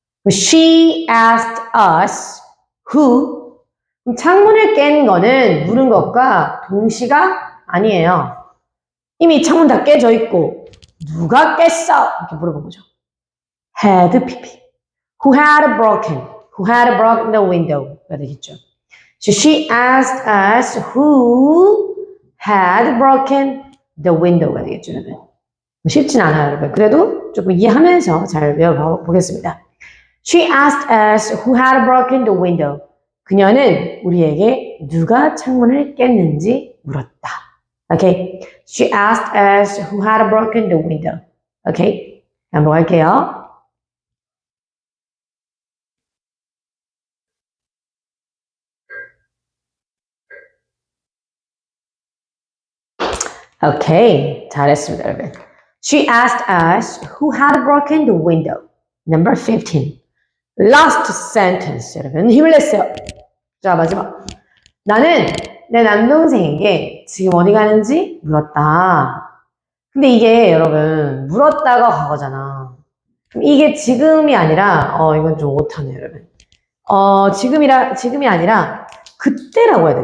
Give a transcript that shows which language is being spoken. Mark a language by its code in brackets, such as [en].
[en] She asked us who. [ko] 창문을 깬 거는 물은 것과 동시가 아니에요. 이미 창문 다 깨져 있고 누가 깼어? 이렇게 물어본 거죠. Had PP. [en] Who had broken the window가 [ko] 되겠죠. [en] So she asked us who had broken the window가 [ko] 되겠죠, 여러분. 쉽진 않아요, 여러분. 그래도 조금 이해하면서 잘 외워보겠습니다. [en] She asked us who had broken the window. [ko] 그녀는 우리에게 누가 창문을 깼는지 물었다. [en] Okay. She asked us who had broken the window. Okay. [ko] 한번 할게요. [en] Okay. [ko] 잘했습니다, 여러분. [en] She asked us who had broken the window. Number 15. Last sentence, [ko] 여러분. 힘을 냈어요. 자, 마지막. 나는 내 남동생에게 지금 어디 가는지 물었다. 근데 이게 여러분 물었다가 과거잖아. 그럼 이게 지금이 아니라 이건 좀 오타네, 여러분. 지금이 아니라 그때라고 해야 돼.